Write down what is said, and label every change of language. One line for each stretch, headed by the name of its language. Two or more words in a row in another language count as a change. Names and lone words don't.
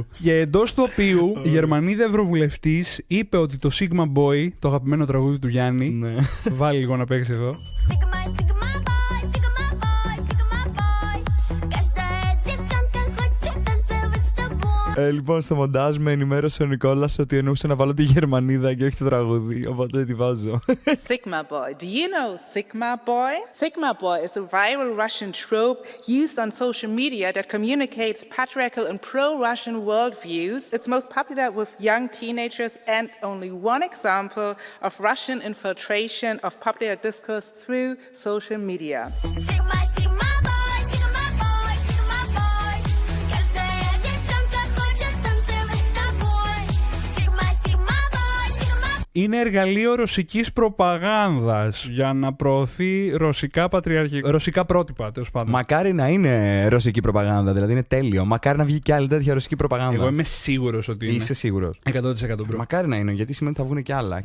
Greek: Και εντός του οποίου η Γερμανίδα Ευρωβουλευτής είπε ότι το Sigma Boy, το αγαπημένο τραγούδι του Γιάννη, βάλει λίγο να παίξει εδώ. Λοιπόν, στο μοντάζ με ενημέρωσε ο Νικόλας ότι εννοούσε να βάλω τη Γερμανίδα και όχι το τραγούδι, οπότε τη βάζω.
English: Sigma Boy. Do you know Sigma Boy? Sigma Boy is a viral Russian trope used on social media that communicates patriarchal and pro-Russian worldviews. It's most popular with young teenagers and only one example of Russian infiltration of popular discourse through social media. Sigma, Sigma Boy, Sigma Boy, Sigma Boy.
Russian: Каждая девчонка хочет танцевать с тобой.
English: Sigma, Sigma Boy, Sigma Boy.
Greek: Είναι εργαλείο ρωσικής προπαγάνδας για να προωθεί ρωσικά πρότυπα, τέλος πάντων. Μακάρι να είναι ρωσική προπαγάνδα, δηλαδή είναι τέλειο. Μακάρι να βγει κι άλλη τέτοια ρωσική προπαγάνδα. Εγώ είμαι σίγουρος ότι είναι. Είσαι σίγουρος?
English: 100% bro.
Greek: Μακάρι να είναι, γιατί σημαίνει ότι θα βγουν κι άλλα.